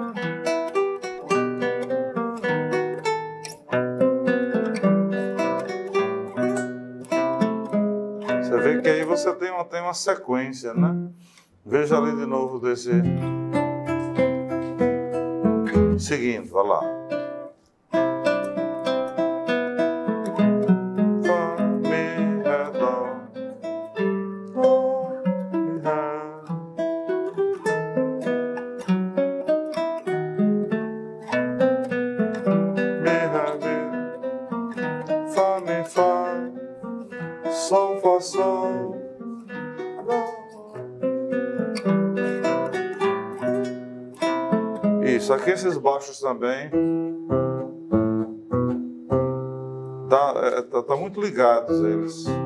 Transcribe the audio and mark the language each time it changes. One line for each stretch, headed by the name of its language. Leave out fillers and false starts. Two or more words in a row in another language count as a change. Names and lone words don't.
Portuguese: Você vê que aí você tem uma sequência, né? Veja ali de novo desse. Seguindo, olha lá. Fá, mi, ré, dó. Dó, mi, ré. Mi, ré, mi. Fá, mi, fá. Sol, fá, sol. Dó. Isso, aqui esses baixos também tá muito ligados eles.